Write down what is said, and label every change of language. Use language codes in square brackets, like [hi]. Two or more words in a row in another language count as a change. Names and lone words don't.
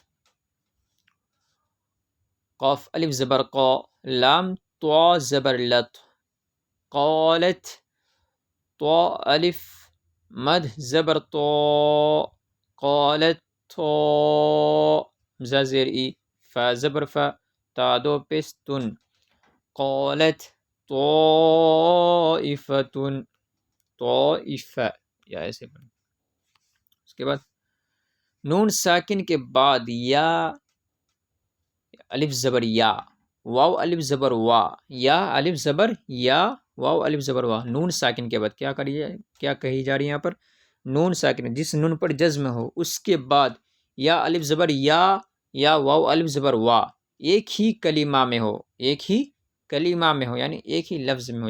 [ur] قاف الف زبر قا، لام طا زبر لت، قالت، طا الف مد زبر طا، قالت طا، حمزہ زیر ای، فا زبر فا، تا دو پیش تن، قالت طائفتن، طائفہ، یا ایسے پڑھیں. اس کے بعد نون ساکن کے بعد یا الف زبر یا، واو الف زبر وا، یا الف زبر یا، واو الف زبر وا. نون ساکن کے بعد کیا کہی جا رہی ہے یہاں پر؟ نون ساکن، جس نون پر جزم ہو اس کے بعد یا الف زبر یا واو الف زبر وا ایک ہی کلمہ میں ہو، ایک ہی کلمہ میں ہو یعنی ایک ہی لفظ میں ہو.